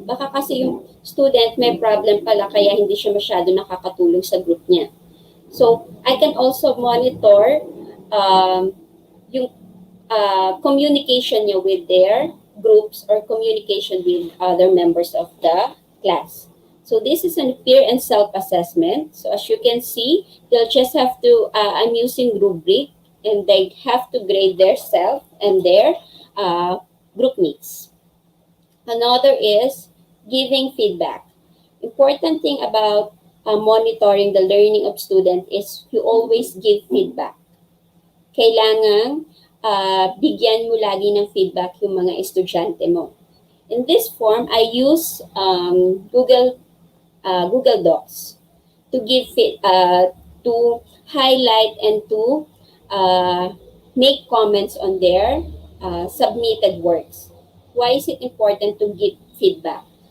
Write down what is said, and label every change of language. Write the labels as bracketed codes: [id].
[tl] Baka kasi yung student may problem pala kaya hindi siya masyadong nakakatulong sa group niya. [en] So I can also monitor yung communication niya with their groups or communication with other members of the class. So this is a peer and self-assessment. So as you can see, they'll just have to, I'm using rubric, and they have to grade their self and their group mates. Another is giving feedback. Important thing about monitoring the learning of student is you always give feedback. [tl] Kailangan bigyan mo lagi ng feedback yung mga estudyante mo. [en] In this form, I use Google Docs to to highlight and to uh, make comments on their submitted works. Why is it important to give feedback?